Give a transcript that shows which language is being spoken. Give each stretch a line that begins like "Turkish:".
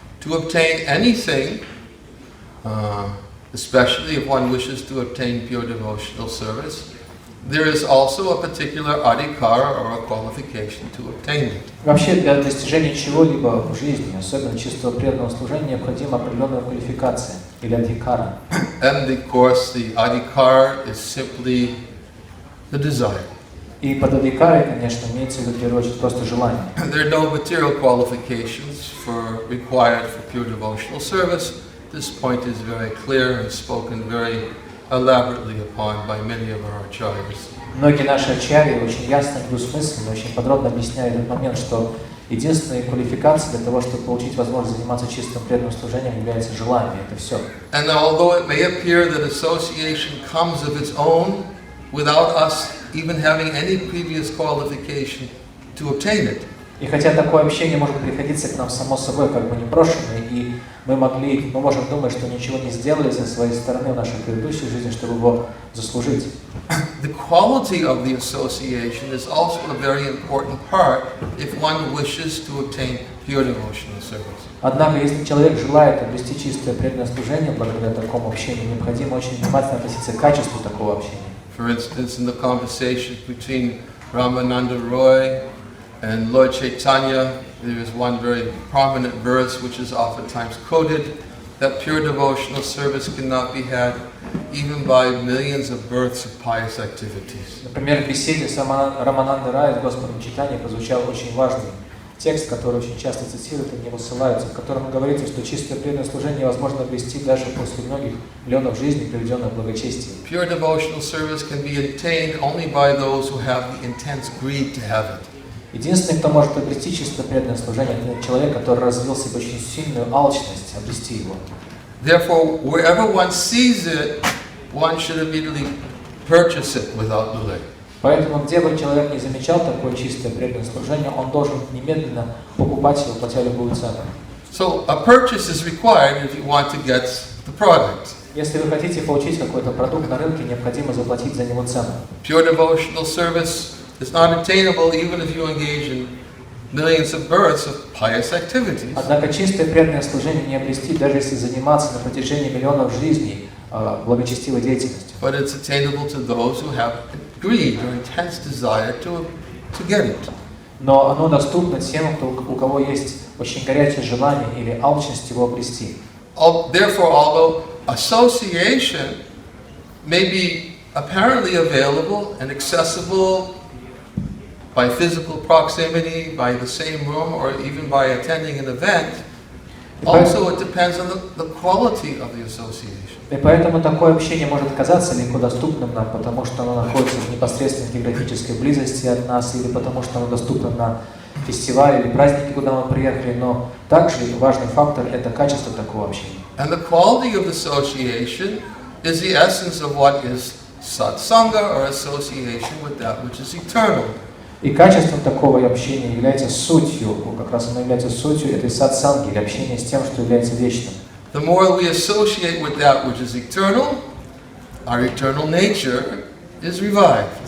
English: To obtain anything, especially if one wishes to obtain pure devotional service, there is also a particular adhikara or a qualification to obtain it.
Russian: Вообще для достижения чего-либо в жизни, особенно чистого преданного служения, необходима определенная квалификация или адхикара.
English: And of course, the adhikara is simply the desire.
Russian: И под адхикарой, конечно, имеется в виду в первую очередь просто желание.
English: There are no material qualifications required for pure devotional service. This point is very clear and spoken very elaborately upon by many of our acharyas.
Russian: Многие наши ачарьи очень ясно, двусмысленно, очень подробно объясняют этот момент, что единственной квалификацией для того, чтобы получить возможность заниматься чистым преданным служением, является желание. Это все.
English: And although it may appear that association comes of its own, without us even having any previous qualification to obtain it.
Russian: И хотя такое общение может приходиться к нам само собой, как бы непрошенное, и мы можем думать, что ничего не сделали со своей стороны в нашей предыдущей жизни, чтобы его заслужить.
English: The quality of the association is also a very important part if one wishes to obtain pure devotional service.
Russian: Однако, если человек желает обрести чистое преданное служение благодаря такому общению, необходимо очень внимательно относиться к качеству такого общения.
English: For instance, in the conversation between Ramananda Roy and Lord Chaitanya, there is one very prominent verse which is oftentimes quoted, that pure devotional service cannot be had even by millions of births of pious activities.
Russian: Например, в беседе с Раманандой Рай с Господом Чайтаньей прозвучал очень важный текст, который очень часто цитируют и не высылаются, в котором говорится, что чистое преданное служение возможно обрести даже после многих миллионов жизней, проведенных в благочестии.
English: Pure devotional service can be attained only by those who have the intense greed to have it.
Russian: Единственный, кто может обрести чистое преданное служение, это человек, который развил в себе очень сильную алчность обрести его.
English: Therefore, wherever one sees it, one should immediately purchase it without delay.
Russian: Поэтому, где бы человек не замечал такое чистое преданное служение, он должен немедленно покупать его, платя любую цену.
English: So a purchase is required if you want to get the product.
Russian: Если вы хотите получить какой-то продукт на рынке, необходимо заплатить за него цену.
English: Pure devotional service is not attainable even if you engage in millions of births of pious activities.
Russian: Однако чистое преданное служение не обрести, даже если заниматься на протяжении миллионов жизней благочестивой деятельностью.
English: But it's attainable to those who have greed or intense desire to get it.
Russian: Но оно доступно тем, у кого есть очень горячее желание или алчность его обрести.
English: Therefore, although association may be apparently available and accessible by physical proximity, by the same room, or even by attending an event, also it depends on the quality of the association.
Russian: И поэтому такое общение может казаться легко доступным нам, потому что оно находится в непосредственной географической близости от нас, или потому что оно доступно на фестивале или празднике, куда мы приехали, но также важный фактор – это качество такого общения.
English: And the quality of the association is the essence of what is satsanga, or association with that which is eternal.
Russian: И качеством такого общения является сутью, как раз оно является сутью этой сатсанги, или общения с тем, что является вечным.
English: The more we associate with that which is eternal, our eternal nature is revived.